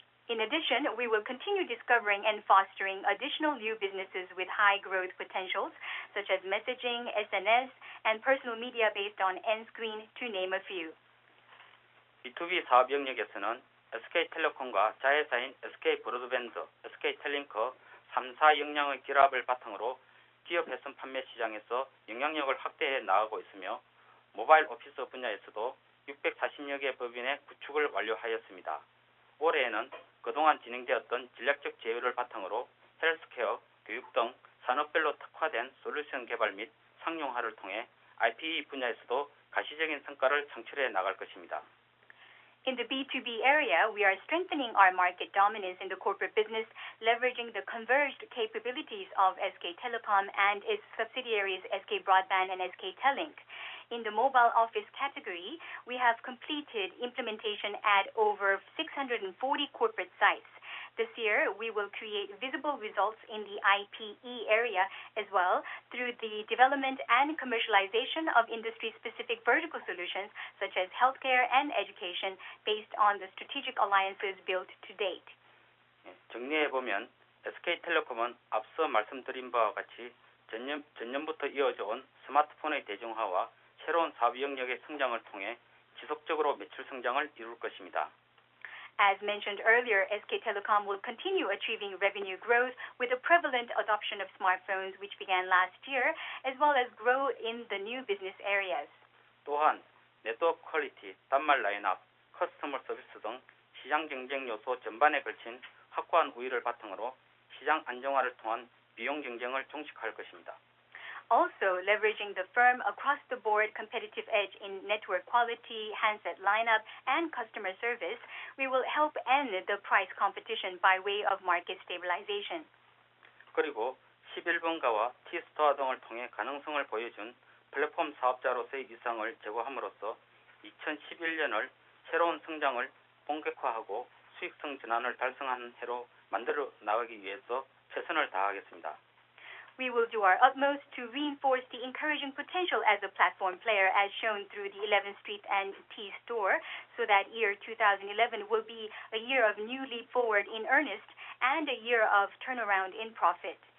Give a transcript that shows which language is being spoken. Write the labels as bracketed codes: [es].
[en] In addition, we will continue discovering and fostering additional new businesses with high growth potentials, such as messaging, SNS, and personal media based on Nscreen, to name a few. [ko] B2B 사업 영역에서는 SK텔레콤과 자회사인 SK브로드밴드, SK텔링크 3사 역량의 결합을 바탕으로 기업 회선 판매 시장에서 영향력을 확대해 나가고 있으며 모바일 오피스 분야에서도 640여 개 법인의 구축을 완료하였습니다. 올해에는 그동안 진행되었던 전략적 제휴를 바탕으로 헬스케어, 교육 등 산업별로 특화된 솔루션 개발 및 상용화를 통해 IPE 분야에서도 가시적인 성과를 창출해 나갈 것입니다. [en] In the B2B area, we are strengthening our market dominance in the corporate business, leveraging the converged capabilities of SK Telecom and its subsidiaries SK Broadband and SK Telink. In the mobile office category, we have completed implementation at over 640 corporate sites. This year, we will create visible results in the IPE area as well through the development and commercialization of industry-specific vertical solutions such as healthcare and education based on the strategic alliances built to date. [ko] 정리해보면 SK텔레콤은 앞서 말씀드린 바와 같이 전년부터 이어져 온 스마트폰의 대중화와 새로운 사업 영역의 성장을 통해 지속적으로 매출 성장을 이룰 것입니다. [en] As mentioned earlier, SK Telecom will continue achieving revenue growth with the prevalent adoption of smartphones which began last year, as well as grow in the new business areas. [ko] 또한 네트워크 퀄리티, 단말 라인업, 커스터머 서비스 등 시장 경쟁 요소 전반에 걸친 확고한 우위를 바탕으로 시장 안정화를 통한 비용 경쟁을 종식할 것입니다. [en] Also, leveraging the firm across-the-board competitive edge in network quality, handset lineup, and customer service, we will help end the price competition by way of market stabilization. [ko] 그리고 11번가와 T-스토어 등을 통해 가능성을 보여준 플랫폼 사업자로서의 위상을 제고함으로써 2011년을 새로운 성장을 본격화하고 수익성 전환을 달성하는 해로 만들어 나가기 위해서 최선을 다하겠습니다. [en] We will do our utmost to reinforce the encouraging potential as a platform player as shown through the 11th Street and T-Store so that year 2011 will be a year of new leap forward in earnest and a year of turnaround in profit.